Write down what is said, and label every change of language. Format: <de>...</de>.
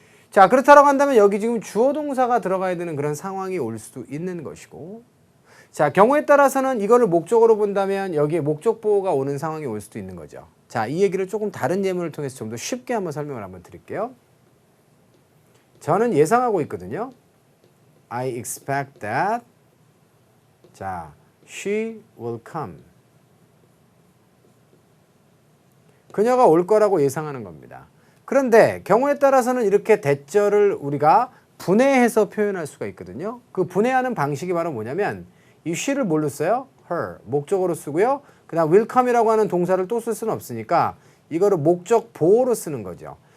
<ko>자, 그렇다라고 한다면 여기 지금 주어 동사가 들어가야 되는 그런 상황이 올 수도 있는 것이고 자, 경우에 따라서는 이거를 목적어로 본다면 여기에 목적 보호가 오는 상황이 올 수도 있는 거죠. 자, 이 얘기를 조금 다른 예문을 통해서 좀 더 쉽게 한번 설명을 한번 드릴게요. 저는 예상하고 있거든요.</ko> <en>I expect that 자, she will come.</en> <ko>그녀가 올 거라고 예상하는 겁니다. 그런데 경우에 따라서는 이렇게 대절을 우리가 분해해서 표현할 수가 있거든요. 그 분해하는 방식이 바로 뭐냐면 이 she를 뭘로 써요? her, 목적어로 쓰고요. 그 다음 will come이라고 하는 동사를 또 쓸 수는 없으니까 이거를 목적 보호로 쓰는 거죠.</ko>